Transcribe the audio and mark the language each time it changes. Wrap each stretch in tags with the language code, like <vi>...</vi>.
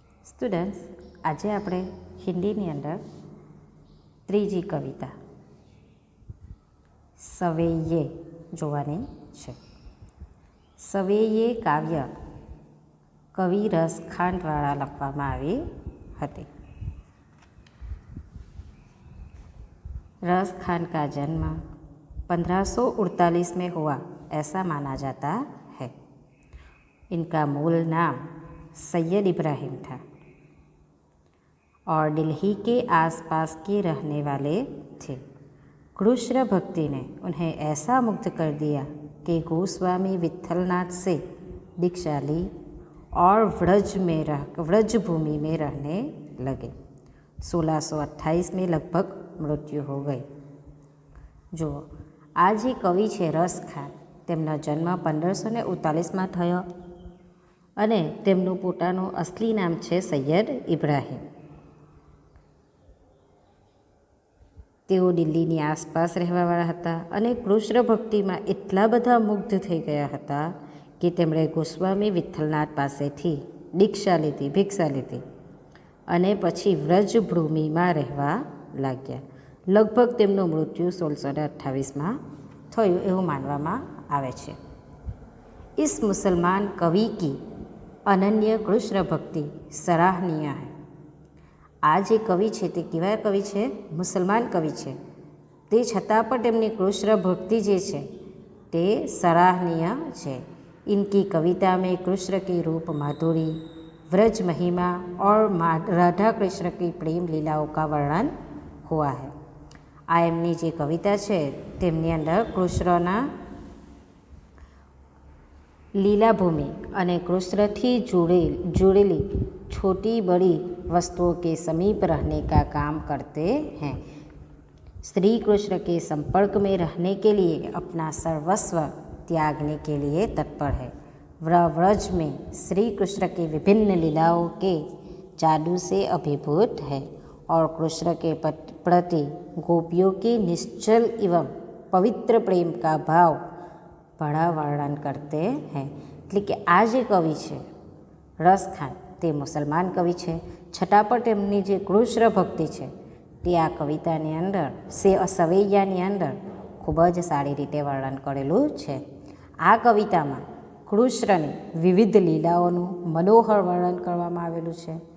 <gu>Students, આજે આપણે હિન્દીની અંદર ત્રીજી કવિતા સવેયે જોવાની છે. સવેયે કાવ્ય કવિ રસખાન દ્વારા લખવામાં આવી હતી.</gu> <hi>रस खान का जन्म 1548 में हुआ ऐसा माना जाता है. इनका मूल नाम सैयद इब्राहिम था और दिल्ली के आसपास के रहने वाले थे. कृष्ण भक्ति ने उन्हें ऐसा मुग्ध कर दिया कि गोस्वामी विट्ठलनाथ से दीक्षा ली और व्रज भूमि में रहने लगे. 1628 में लगभग મૃત્યુ હો ગઈ.</hi> <gu>જુઓ, આ જે કવિ છે રસ ખાન, તેમનો જન્મ 1539માં થયો અને તેમનું પોતાનું અસલી નામ છે સૈયદ ઇબ્રાહિમ. તેઓ દિલ્હીની આસપાસ રહેવાવાળા હતા અને કૃષ્ણ ભક્તિમાં એટલા બધા મુગ્ધ થઈ ગયા હતા કે તેમણે ગોસ્વામી વિઠ્ઠલનાથ પાસેથી ભિક્ષા લીધી અને પછી વ્રજભૂમિમાં રહેવા લાગ્યા. લગભગ તેમનું મૃત્યુ 1628માં થયું એવું માનવામાં આવે છે.</gu> <hi>इस मुसलमान कवि की अनन्य कृष्ण भक्ति सराहनीय है.</hi> <gu>આ જે કવિ છે તે કેવા કવિ છે? મુસલમાન કવિ છે. તે છતાં પણ તેમની કૃષ્ણ ભક્તિ જે છે તે સરાહनीय છે.</gu> <hi>इनकी कविता में कृष्ण की रूप माधुरी, व्रज महिमा और राधा कृष्ण की प्रेम लीलाओं का वर्णन हुआ है.</hi> <gu>આ એમની જે કવિતા છે તેમની અંદર કૃષ્ણના લીલાભૂમિ અને કૃષ્ણથી जुड़ेली</gu> <hi>छोटी बड़ी वस्तुओं के समीप रहने का काम करते हैं. श्री कृष्ण के संपर्क में रहने के लिए अपना सर्वस्व त्यागने के लिए तत्पर है. व्रज में श्री कृष्ण की विभिन्न लीलाओं के जादू से अभिभूत है और कृष्ण के प्रति गोपियों के निश्चल एवं पवित्र प्रेम का भाव बड़ा वर्णन करते हैं.</hi> <gu>એટલે કે આ જે કવિ છે રસ ખાન તે મુસલમાન કવિ છે, છતાં પણ તેમની જે કૃષ્ણ ભક્તિ છે તે આ કવિતાની અંદર સવૈયાની અંદર ખૂબ જ સારી રીતે વર્ણન કરેલું છે. આ કવિતામાં કૃષ્ણની વિવિધ લીલાઓનું મનોહર વર્ણન કરવામાં આવેલું છે.</gu>